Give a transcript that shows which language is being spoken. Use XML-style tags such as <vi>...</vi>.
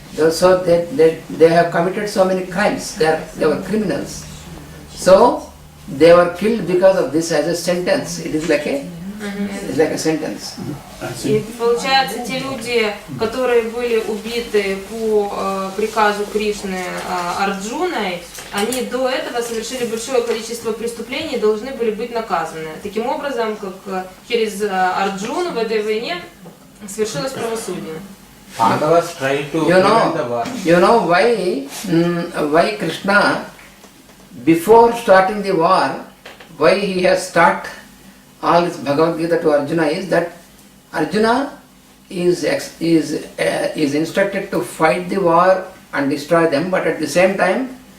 <en>So they have committed so many crimes. They were criminals. So they were killed because of this as a sentence. It is like a sentence.</en> <ru>И получается, те люди, которые были убиты по приказу Кришны Арджуной, они до этого совершили большое количество преступлений и должны были быть наказаны. Таким образом, как через Арджуну в этой войне свершилось правосудие.</ru> <en>You know why Krishna, before starting the war, why he has taught all this Bhagavad Gita to Arjuna is that Arjuna is instructed to fight the war and destroy them, but at the same time,</en>